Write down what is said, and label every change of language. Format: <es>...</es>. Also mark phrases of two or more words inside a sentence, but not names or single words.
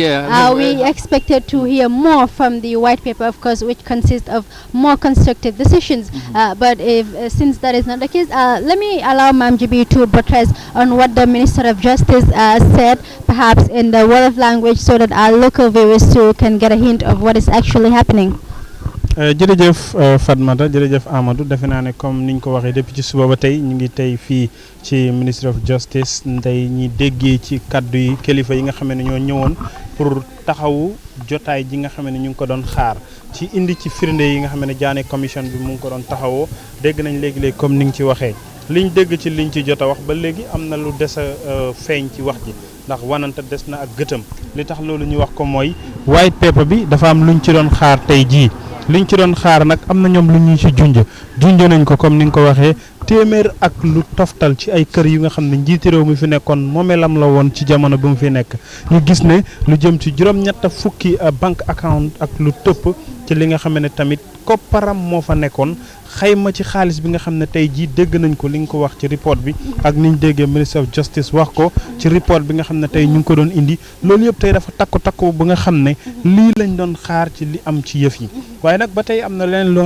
<en>We expected to hear more from from the white paper, of course, which consists of more constructive decisions. But if since that is not the case, let me allow Ma'am GB to buttress on what the Minister of Justice said, perhaps in the Wolof language, so that our local viewers too can get a hint of what is actually happening.</en> <wo>jërëjëf Fatmata jërëjëf Amadou defe naa ne comme niñ ko waxee depuis ci suba ba tey ñu ngi tey fii ci Ministry of Justice tey ñi déggee ci kaddu yi kilifa yi nga xam ne ñoo ñëwoon pour taxawu jotaay ji nga xam ne ñu ngi ko doon xaar ci indi ci firnde yi nga xam ne Janneh commission bi mu ngi ko doon taxawoo dégg nañ léegi-léegi comme ni nga ci waxee liñ dégg ci liñ ci jot a wax ba léegi am na lu des a feeñ ci wax ji ndax wanante des na ak gëtëm li tax loolu ñu wax ko mooy</wo> <en>white paper</en> <wo>bi dafa am luñ ci doon xaar tey jii liñ ci doon xaar nag am na ñoom lu ñu ci junj nañ ko comme ni nga ko waxee téeméer ak lu toftal ci ay kër yu nga xam ne njiiti réew mi fi nekkoon moomeelam la woon ci jamono bi mu fi nekk ñu gis ne lu jëm ci juróom-ñett fukki</wo> <en>bank account</en> <wo>ak lu tëpp ci li nga xam ne tamit kopparam moo fa nekkoon xayma ci xaalis bi nga xam ne tey jii dégg nañ ko li nga ko wax ci report bi ak niñ déggee</wo> <en>Minister of Justice</en> <wo>wax ko ci report bi nga xam ne tey ñu ngi ko doon indi loolu yëpp tey dafa takku ba nga xam ne lii lañ doon xaar ci li am ci yëf yi waaye nag ba tey am na leneen lu nga</wo>